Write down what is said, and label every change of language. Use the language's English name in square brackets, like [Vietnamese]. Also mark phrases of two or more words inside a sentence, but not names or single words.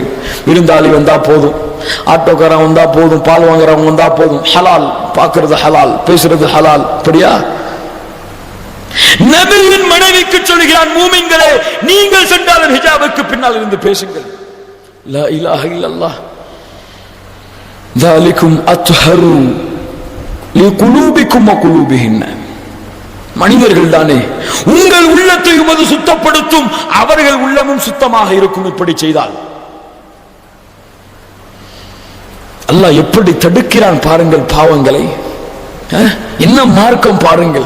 [Tamil] விருந்தாளி வந்தா போதும், ஆட்டோக்காரன் வந்தா போதும், பால் வாங்குறவங்க வந்தா போதும், ஹலால், பார்க்கறது ஹலால், பேசுறது ஹலால். அப்படியா? நபியின் மனைவிக்கு சொல்கிறான், மூமின்களே நீங்கள் சென்றாலும் ஹிஜாபுக்கு பின்னால் இருந்து பேசுங்கள். [Arabic] لا إله إلا الله ذلكم أطهر لقلوبكم وقلوبهن. [Tamil] மனிதர்கள் தானே, உங்கள் உள்ளத்தையும் அது சுத்தப்படுத்தும், அவர்கள் உள்ளமும் சுத்தமாக இருக்கும். இப்படி செய்தால் அல்லாஹ் எப்படி தடுக்கிறான் பாருங்கள் பாவங்களை. என்ன மார்க்கம் பாருங்கள்.